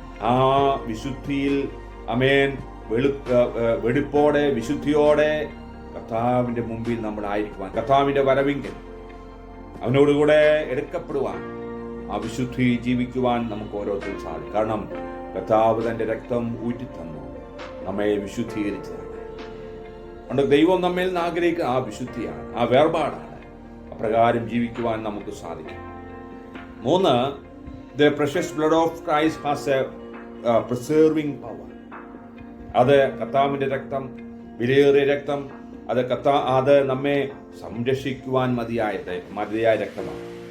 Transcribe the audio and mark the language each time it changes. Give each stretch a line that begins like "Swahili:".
Malayalam: ആ വിശുദ്ധിയിൽ അമേൻ വെടിപ്പോടെ വിശുദ്ധിയോടെ കർത്താവിന്റെ മുമ്പിൽ നമ്മൾ ആയിരിക്കുവാൻ, കർത്താവിന്റെ വരവിങ്കൽ അവനോടുകൂടെ എടുക്കപ്പെടുവാൻ, ആ വിശുദ്ധി ജീവിക്കുവാൻ നമുക്ക് ഓരോരുത്തരും സാധിക്കും. കാരണം കർത്താവ് തന്റെ രക്തം ഊറ്റിത്തന്നു നമ്മെ വിശുദ്ധീകരിച്ചതാണ്. അതുകൊണ്ട് ദൈവം നമ്മിൽ നിന്ന് ആഗ്രഹിക്കുന്ന ആ വിശുദ്ധിയാണ്, ആ വേർപാടാണ്. അപ്രകാരം ജീവിക്കുവാൻ നമുക്ക് സാധിക്കും.
English: 3, the precious blood of Christ has a preserving power.
Malayalam: അത് കർത്താവിന്റെ രക്തം, വിലയേറിയ രക്തം, അത് നമ്മെ സംരക്ഷിക്കുവാൻ മതിയായ രക്തമാണ്.